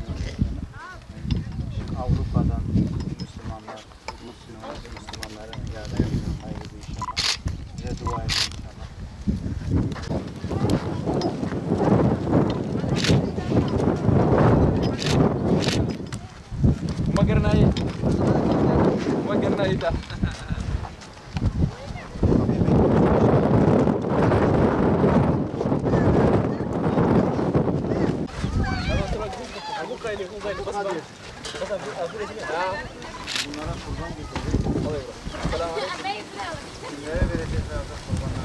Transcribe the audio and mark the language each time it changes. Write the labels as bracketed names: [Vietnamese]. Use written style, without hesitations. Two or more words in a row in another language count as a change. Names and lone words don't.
[Turkish] Avrupa'dan Müslümanlara yardım ediyorum. Hayırlı inşallah. Bize dua edin inşallah. ما قرنا إذا Bunlara kurban getirdik. Kimlere vereceğiz abi kurbanları?